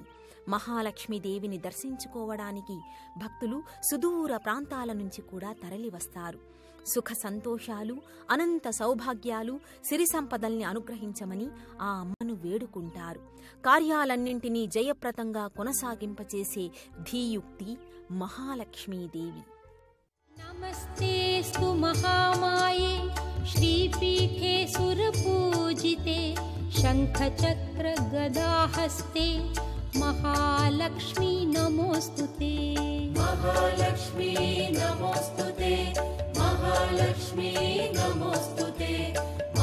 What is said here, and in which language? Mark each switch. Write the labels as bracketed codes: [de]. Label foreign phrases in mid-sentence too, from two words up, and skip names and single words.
[te] మహాలక్ష్మీదేవిని దర్శించుకోవడానికి భక్తులు సుదూర ప్రాంతాల నుంచి కూడా తరలివస్తారు. సుఖ సంతోషాలు, అనంత సౌభాగ్యాలు, సిరి సంపదల్ని అనుగ్రహించమని ఆ అమ్మను వేడుకుంటారు. కార్యాలన్నింటినీ జయప్రదంగా కొనసాగింపచేసే ధీయుక్తి మహాలక్ష్మీదేవి. [sa] नमस्तेस्तु महामाये श्रीपीठे सुरपूजिते शंखचक्र गदाहस्ते महालक्ष्मी नमोस्तुते. महालक्ष्मी नमोस्तुते, महालक्ष्मी नमोस्तुते,